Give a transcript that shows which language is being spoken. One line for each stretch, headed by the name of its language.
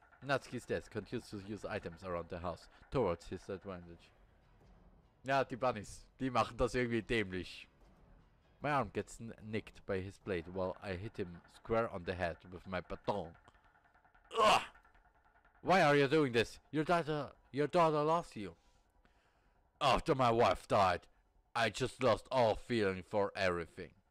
English: Natsuki's desk continues to use items around the house towards his advantage.
German: Ja, die Bunnies, die machen das irgendwie dämlich.
English: My arm gets nicked by his blade while I hit him square on the head with my baton. Ugh! Why are you doing this? Your daughter loves you. After my wife died, I just lost all feeling for everything.